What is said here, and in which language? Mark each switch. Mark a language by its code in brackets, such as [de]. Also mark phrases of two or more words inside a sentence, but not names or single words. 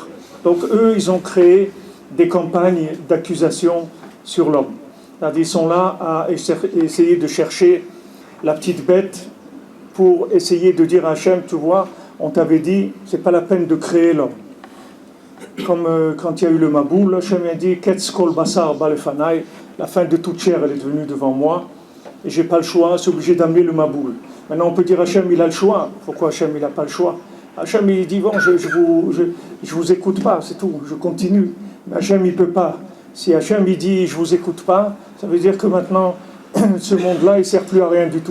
[fr] Donc eux, ils ont créé des campagnes d'accusation sur l'homme. C'est-à-dire, ils sont là à essayer de chercher la petite bête pour essayer de dire à Hachem, tu vois, on t'avait dit, c'est pas la peine de créer l'homme. Comme quand il y a eu le Maboul, Hachem a dit, [he] קץ כל בשר בא לפני, [fr] la fin de toute chair, elle est devenue devant moi, et j'ai pas le choix, c'est obligé d'amener le Maboul. Maintenant, on peut dire Hachem, il a le choix. Pourquoi Hachem, il n'a pas le choix? Hachem, il dit, bon, je vous écoute pas, c'est tout, je continue. Mais Hachem, il peut pas. Si Hachem, il dit, je vous écoute pas, ça veut dire que maintenant, ce monde-là, il ne sert plus à rien du tout.